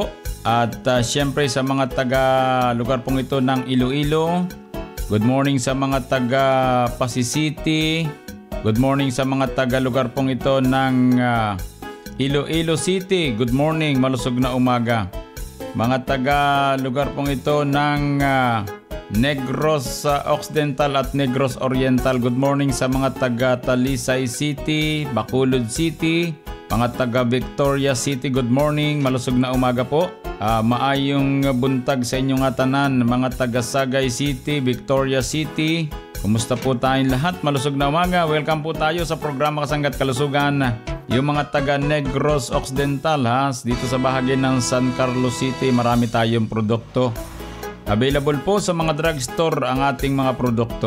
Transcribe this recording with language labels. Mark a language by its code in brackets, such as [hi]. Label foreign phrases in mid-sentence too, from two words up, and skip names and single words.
[tl] At syempre sa mga taga lugar pong ito ng Iloilo, [en] good morning [tl] sa mga taga Pasig City. [en] Good morning [tl] sa mga taga lugar pong ito ng Iloilo City. [en] Good morning, [tl] malusog na umaga. Mga taga lugar pong ito ng Negros Occidental at Negros Oriental. [en] Good morning [tl] sa mga taga Talisay City, Bacolod City, mga taga Victoria City. [en] Good morning, [tl] malusog na umaga po. [hil] Maayong buntag sa inyong tanan, [tl] mga taga Sagay City, Victoria City. Kumusta po tayong lahat? Malusog na umaga. Welcome po tayo sa programa Kasanggat Kalusugan. Yung mga taga Negros Occidental dito sa bahagi ng San Carlos City, marami tayong produkto. Available po sa mga drugstore ang ating mga produkto.